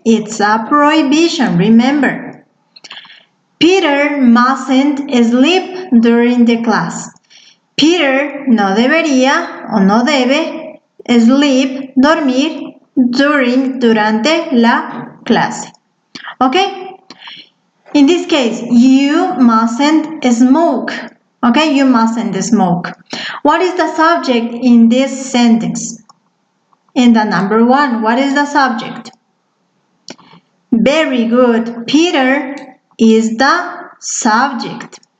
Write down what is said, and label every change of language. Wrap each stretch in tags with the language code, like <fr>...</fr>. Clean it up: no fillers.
<en>It's a prohibition, remember. Peter mustn't sleep during the class.</en> <es>Peter no debería o no debe sleep, dormir, durante la clase.</es> <en>Okay? In this case, you mustn't smoke. Okay, you mustn't smoke. What is the subject in this sentence? In the number 1, what is the subject? Very good. Peter is the subject.</en>